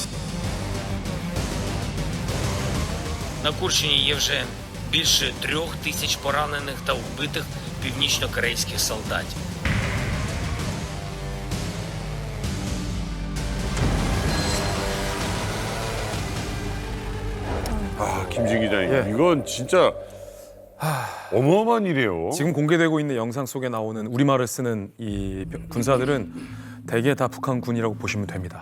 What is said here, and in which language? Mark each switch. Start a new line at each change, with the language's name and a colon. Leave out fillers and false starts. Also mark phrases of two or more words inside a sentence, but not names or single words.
Ukrainian: На Курщині є вже більше 3000 поранених та вбитих північно-корейських солдатів.
Korean: 아, 김진 기자님, 이건 진짜 어마어마한 일이에요. 지금 공개되고 있는 영상 속에 나오는 우리말을 쓰는 이 군사들은 대개 다 북한군이라고 보시면 됩니다.